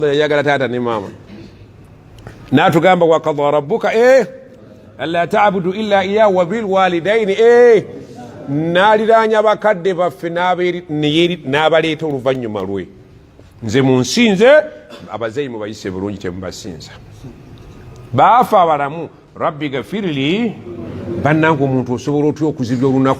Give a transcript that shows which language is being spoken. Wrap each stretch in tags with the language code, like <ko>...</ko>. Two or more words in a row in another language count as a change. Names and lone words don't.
<lg>yagala taata ne maama n'atugamba</lg> <ar>وقضى ربك ألا تعبدوا إلا إياه وبالوالدين</ar> <lg>n'aliranya bakadde baffe n'abaleeta oluvannyuma lwe nze munsinze abazeyi mubayise bulungi temubasinza baafa abalamu</lg> <ar>رب اغفر لي</ar> <lg>bannange omuntu osobola otya okuzibya olunaku</lg>